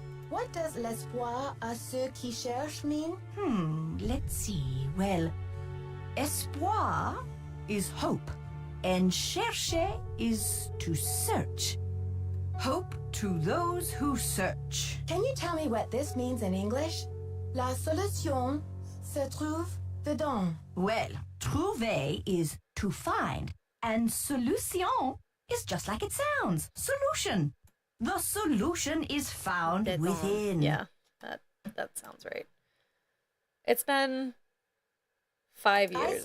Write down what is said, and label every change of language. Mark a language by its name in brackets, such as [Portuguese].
[English] What does [French] l'espoir à ceux qui cherchent [English] mean? Let's see. Well, espoir is hope, and chercher is to search. Hope to those who search. Can you tell me what this means in English? [French] La solution se trouve dedans. [English] Well, trouver is to find, and solution is just like it sounds. Solution. The solution is found within. Yeah, that sounds right. It's been 5 years